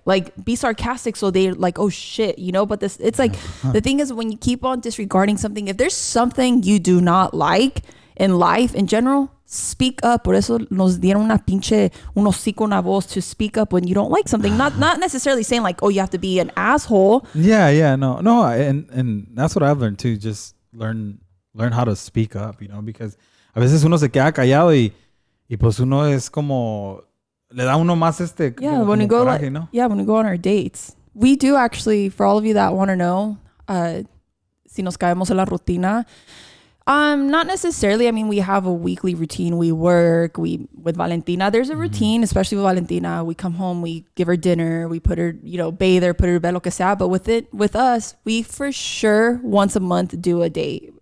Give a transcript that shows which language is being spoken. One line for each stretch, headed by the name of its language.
English: Like, be sarcastic so they're like, oh shit, but it's like, the thing is, when you keep on disregarding something, if there's something you do not like in life in general, speak up.
Spanish: Por eso nos dieron un hocico, una voz
English: to speak up when you don't like something. Not necessarily saying like, oh, you have to be an asshole. Yeah, no, and that's what I've learned too. Just learn how to speak up, because
Spanish: a veces uno se queda callado y pues uno es como le da uno más
English: when we go
Spanish: coraje, ¿no?
English: Yeah, when we go on our dates, we do actually. For all of you that want to know,
Spanish: si nos caemos en la rutina.
English: Not necessarily. I mean, we have a weekly routine. We work. With Valentina, there's a routine, especially with Valentina. We come home, we give her dinner, we put her, bathe her, put her to bed,
Spanish: lo que sea.
English: But with us, we for sure once a month do a date.